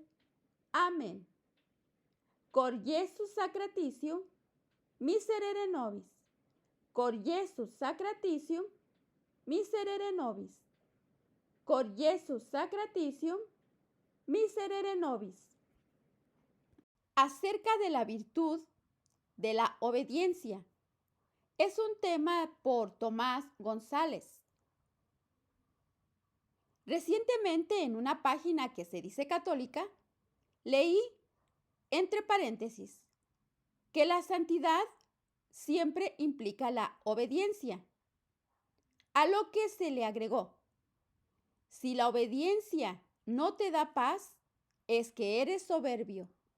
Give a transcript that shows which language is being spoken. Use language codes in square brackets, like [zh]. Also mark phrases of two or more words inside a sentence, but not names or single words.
[la] Amen. Cor Iesus sacratitium, miserere nobis. Cor Iesus sacratitium, miserere nobis. Cor Iesus sacratitium, miserere nobis. [es] Acerca de la virtud de la obediencia. Es un tema por Tomás González. Recientemente en una página que se dice católica, leí, entre paréntesis, que la santidad siempre implica la obediencia, a lo que se le agregó: si la obediencia no te da paz, es que eres soberbio.